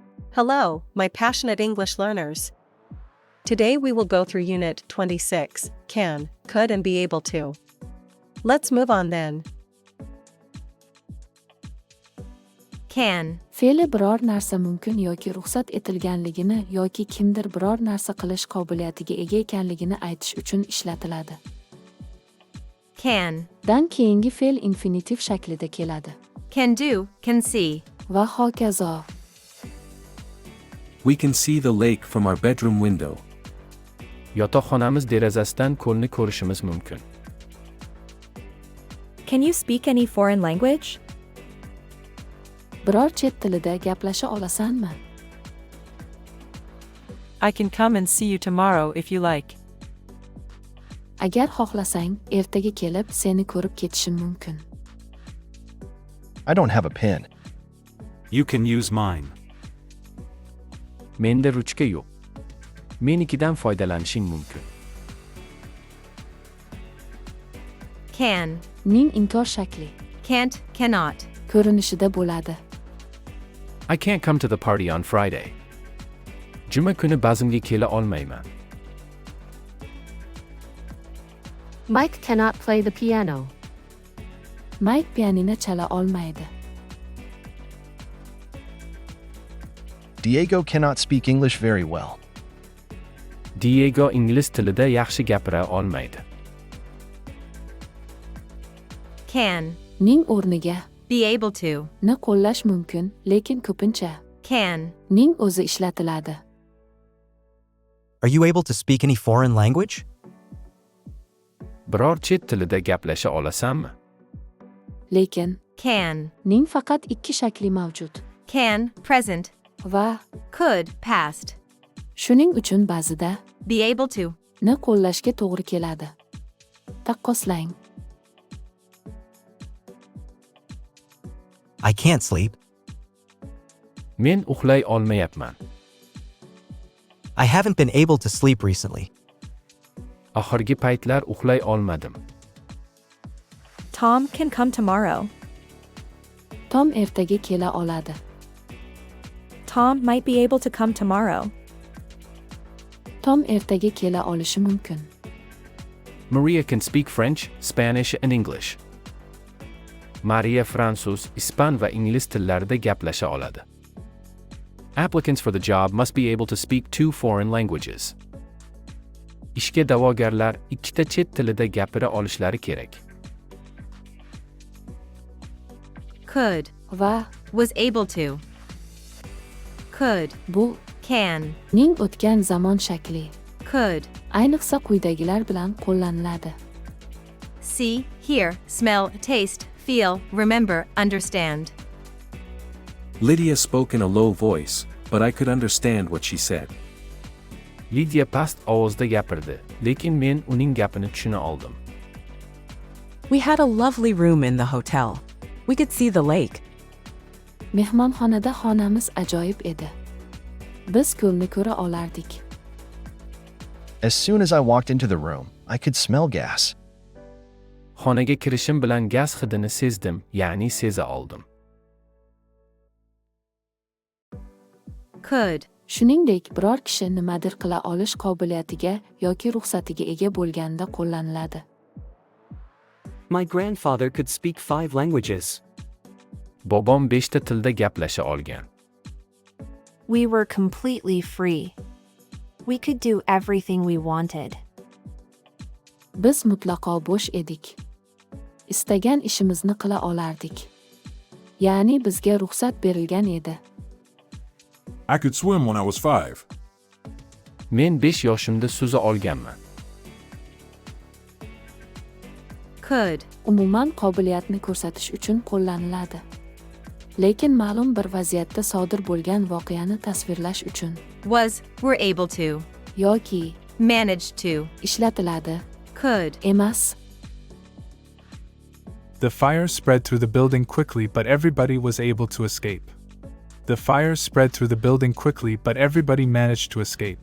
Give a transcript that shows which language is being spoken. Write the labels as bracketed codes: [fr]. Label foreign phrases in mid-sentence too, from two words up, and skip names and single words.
[en] Hello, my passionate English learners. Today we will go through Unit 26, can, could and be able to. Let's move on then. Can. [uz] Fe'li biror narsa mumkin yoki ruxsat etilganligini yoki kimdir biror narsa qilish qobiliyatiga ega ekanligini aytish uchun ishlatiladi. [en] Can. [uz] Dan keyingi fe'l infinitiv shaklida keladi. [en] Can do, can see. [uz] Va hokazo. [en] We can see the lake from our bedroom window. [uz] Yotoqxonamiz derazasidan ko'lni ko'rishimiz mumkin. [en] Can you speak any foreign language? [uz] Biror chet tilida gaplasha olasanmi? [en] I can come and see you tomorrow if you like. [uz] Agar xohlasang, ertaga kelib seni ko'rib ketishim mumkin. [en] I don't have a pen. You can use mine. [uz] Menda ruchka yo'q. Menikidan foydalanishing mumkin. [en] Can. [uz] Ning inkor shakli. [en] Can't, cannot. [uz] Ko'rinishida bo'ladi. [en] I can't come to the party on Friday. [uz] Juma kuni bazmga kela olmayman. [en] Mike cannot play the piano. [uz] Mike pianino chala olmaydi. [en] Diego cannot speak English very well. [uz] Diego ingliz tilida yaxshi gapira olmaydi. [en] Can. [uz] Ning o'rniga [en] Be able to. [uz] ni qo'llash mumkin, lekin ko'pincha [en] Can. [uz] ning o'zi ishlatiladi. [en] Are you able to speak any foreign language? [uz] Biror chet tilida gaplasha olasanmi? Lekin [en] Can. [uz] ning faqat ikki shakli mavjud. [en] Can, present. [uz] Va [en] Could, past. [uz] shuning uchun ba'zida [en] Be able to. [uz] ni qo'llashga to'g'ri keladi. Taqqoslang. [en] I can't sleep. [uz] Men uxlay olmayapman. [en] I haven't been able to sleep recently. [uz] Oxirgi paytlar uxlay olmadim. [en] Tom can come tomorrow. [uz] Tom ertaga kela oladi. [en] Tom might be able to come tomorrow. [uz] Tom ertaga kela olishi mumkin. [en] Maria can speak French, Spanish and English. [uz] Maria fransuz, ispan va ingliz tillarida gaplasha oladi. [en] Applicants for the job must be able to speak 2 foreign languages. [uz] Ishga da'vogarlar ikkita chet tilida gapira olishlari kerak. [en] Could. [uz] Va [en] Was able to. Could. [uz] bu [en] Can. [uz] ning o'tgan zamon shakli. [en] Could. [uz] Ayniqsa quyidagilar bilan qo'llaniladi. [en] See, hear, smell, taste, feel, remember, understand. Lydia spoke in a low voice, but I could understand what she said. [uz] Lydia past ovozda gapirdi, lekin men uning gapini tushuna oldim. [en] We had a lovely room in the hotel. We could see the lake. [uz] Mehmonxonada xonamiz ajoyib edi. Biz ko'lni ko'ra olardik. [en] As soon as I walked into the room, I could smell gas. [uz] Xonaga kirishim bilan gaz hidini sezdim, ya'ni seza oldim. [en] Could. [uz] Shuningdek, biror kishi nimadir qila olish qobiliyatiga yoki ruxsatiga ega bo'lganda qo'llaniladi. [en] My grandfather could speak 5 languages. [uz] Bobom 5 ta tilda gaplasha olgan. [en] We were completely free. We could do everything we wanted. [uz] Biz mutlaqo bo'sh edik. Istagan ishimizni qila olardik. Ya'ni bizga ruxsat berilgan edi. [en] I could swim when I was 5. [uz] Men 5 yoshimda suza olganman. [en] Could. [uz] Umuman qobiliyatni ko'rsatish uchun qo'llaniladi. Lekin ma'lum bir vaziyatda sodir bo'lgan voqeani tasvirlash uchun [en] Was, were able to. [uz] yoki [en] Managed to. [uz] ishlatiladi. [en] Could. [uz] Emas. [en] The fire spread through the building quickly, but everybody was able to escape. The fire spread through the building quickly, but everybody managed to escape.